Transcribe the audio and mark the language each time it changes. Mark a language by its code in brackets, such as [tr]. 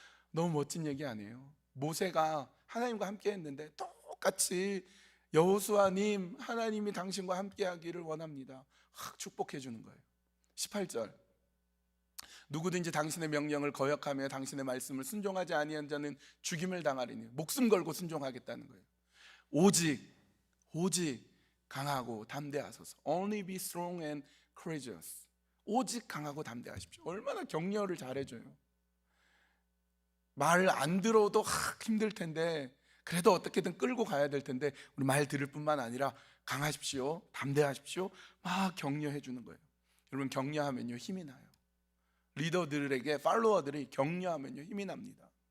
[ko] 너무 멋진 얘기 아니에요? 모세가 하나님과 함께 했는데 똑같이 여호수아님, 하나님이 당신과 함께 하기를 원합니다. 축복해 주는 거예요. 18절. 누구든지 당신의 명령을 거역하며 당신의 말씀을 순종하지 아니한 자는 죽임을 당하리니, 목숨 걸고 순종하겠다는 거예요. 오직 강하고 담대하소서. [en] Only be strong and courageous. [ko] 오직 강하고 담대하십시오. 얼마나 격려를 잘해줘요. 말 안 들어도 힘들 텐데, 그래도 어떻게든 끌고 가야 될 텐데, 우리 말 들을 뿐만 아니라 강하십시오, 담대하십시오, 막 격려해 주는 거예요. 여러분, 격려하면요 힘이 나요. 리더들에게, 팔로워들이 격려하면요 힘이 납니다.